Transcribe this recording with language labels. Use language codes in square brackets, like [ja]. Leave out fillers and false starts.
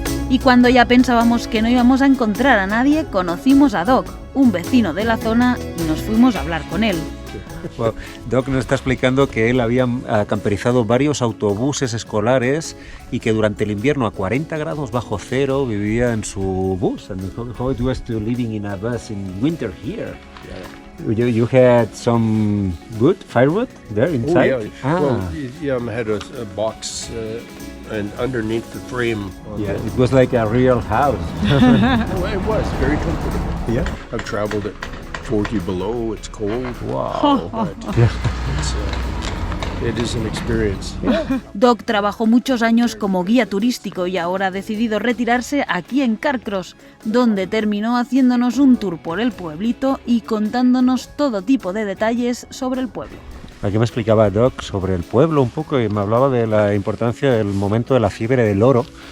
[es] Y cuando ya pensábamos que no íbamos a encontrar a nadie, conocimos a Doc, un vecino de la zona, y nos fuimos a hablar con él. Well, Doc nos está explicando que él había camperizado varios autobuses escolares y que durante el invierno a 40 grados bajo cero vivía en su bus. [en] And how it was to living in a bus in winter here. Yeah. You had some wood, firewood there inside? Oh, yeah. Well, I had a box and underneath the frame. Yeah, it was like a real house. It was very comfortable. Yeah. I've traveled it 40 below, it's cold. Wow. But it is an experience. [es] Doc trabajó muchos años como guía turístico y ahora ha decidido retirarse aquí en Carcross, donde terminó haciéndonos un tour por el pueblito y contándonos todo tipo de detalles sobre el pueblo. Aquí me explicaba Doc sobre el pueblo un poco y me hablaba de la importancia del momento de la fiebre del oro.